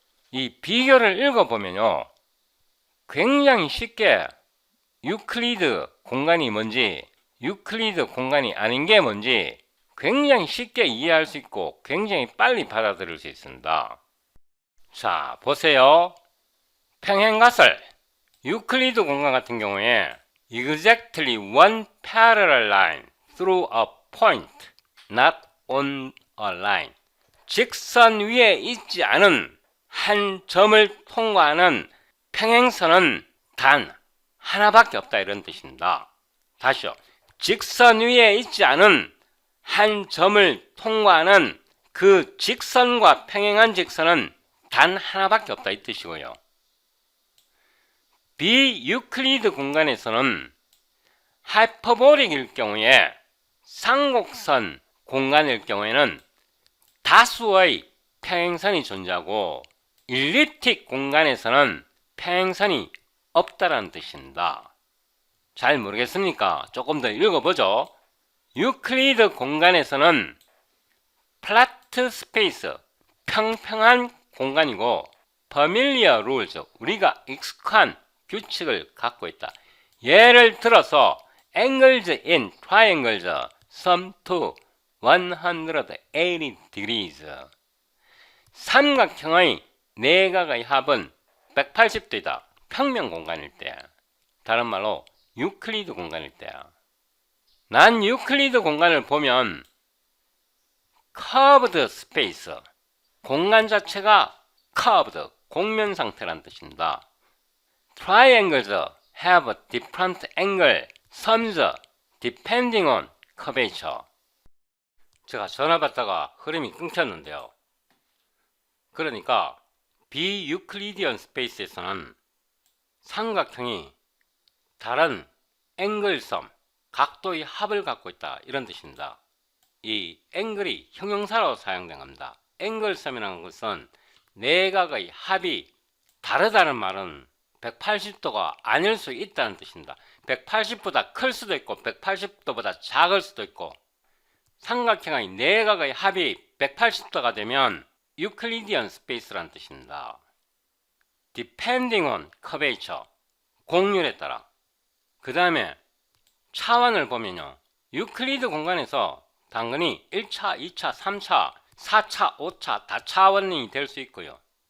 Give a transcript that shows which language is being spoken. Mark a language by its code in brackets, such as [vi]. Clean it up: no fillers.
[ko] 이 비교를 읽어보면요, 굉장히 쉽게 유클리드 공간이 뭔지 유클리드 공간이 아닌 게 뭔지 굉장히 쉽게 이해할 수 있고 굉장히 빨리 받아들일 수 있습니다. 자, 보세요. 평행가설 유클리드 공간 같은 경우에 [en] exactly one parallel line through a point, not on a line. [ko] 직선 위에 있지 않은 한 점을 통과하는 평행선은 단 하나밖에 없다 이런 뜻입니다. 다시요. 직선 위에 있지 않은 한 점을 통과하는 그 직선과 평행한 직선은 단 하나밖에 없다 이 뜻이고요. 비유클리드 공간에서는 하이퍼볼릭일 경우에 상곡선 공간일 경우에는 다수의 평행선이 존재하고 일립틱 공간에서는 평행선이 없다라는 뜻입니다. 잘 모르겠습니까? 조금 더 읽어보죠. 유클리드 공간에서는 플라트 스페이스, 평평한 공간이고 [en] familiar rules, [ko] 우리가 익숙한 규칙을 갖고 있다. 예를 들어서 [en] angles in triangles sum to 180 degrees. [ko] 삼각형의 내각의 합은 180도이다. 평면 공간일 때. 다른 말로 유클리드 공간일 때야. 난 유클리드 공간을 보면 [en] curved space, [ko] 공간 자체가 [en] curved, [ko] 곡면 상태란 뜻입니다. [en] Triangles have different angle sums depending on curvature. [ko] 제가 전화 받다가 흐름이 끊겼는데요. 그러니까 비유클리디언 스페이스에서는 삼각형이 다른 앵글섬, 각도의 합을 갖고 있다, 이런 뜻입니다. 이 앵글이 형용사로 사용된 겁니다. 앵글섬이라는 것은 내각의 합이 다르다는 말은 180도가 아닐 수 있다는 뜻입니다. 180보다 클 수도 있고 180도보다 작을 수도 있고, 삼각형의 내각의 합이 180도가 되면 유클리디언 스페이스라는 뜻입니다. [en] Depending on curvature, [ko] 곡률에 따라. 그 다음에 차원을 보면요, 유클리드 공간에서 당근이 1차, 2차, 3차, 4차, 5차 다차원이 될 수 있고요.